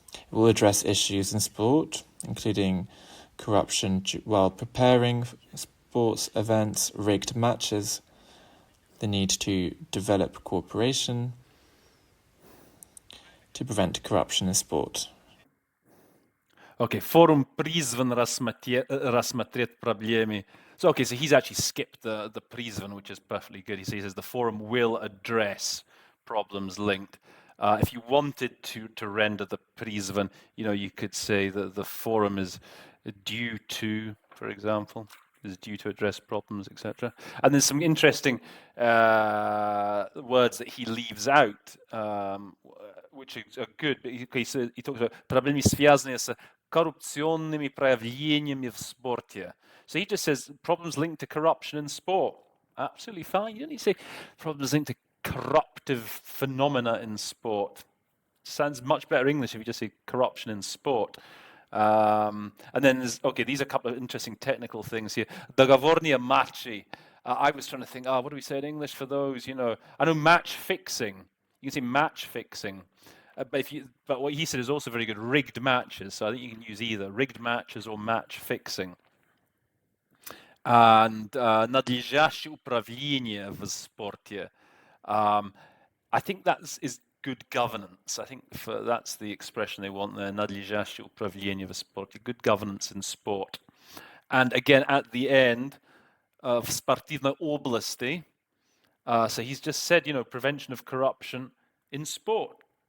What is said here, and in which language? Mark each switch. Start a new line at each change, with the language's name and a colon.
English: We'll address issues in sport, including corruption while preparing sports events, rigged matches, the need to develop cooperation to prevent corruption in sport.
Russian: Okay, forum призван рассмотреть проблемы.
English: So okay, so he's actually skipped the призван, which is perfectly good. He says the forum will address problems linked. If you wanted to render the призван, you could say that the forum is due to, for example, is due to address problems, etc. And there's some interesting words that he leaves out, which are good. So he talks about проблемы, связанные с коррупционными проявлениями в спорте. So he just says problems linked to corruption in sport. Absolutely fine. You don't need to say problems linked to corruptive phenomena in sport. Sounds much better English if you just say corruption in sport. And then these are a couple of interesting technical things here.
Russian: Договорные матчи.
English: I was trying to think, what do we say in English for those? I know match fixing. You can say match fixing. But what he said is also very good, rigged matches. So I think you can use either rigged matches or match fixing.
Russian: And надлежащее управление в спорте.
English: I think that is good governance. I think that's the expression they want there, надлежащее управление в спорте, good governance in sport. And again, at the end, в спортивной области, so he's just said, prevention of corruption in sport.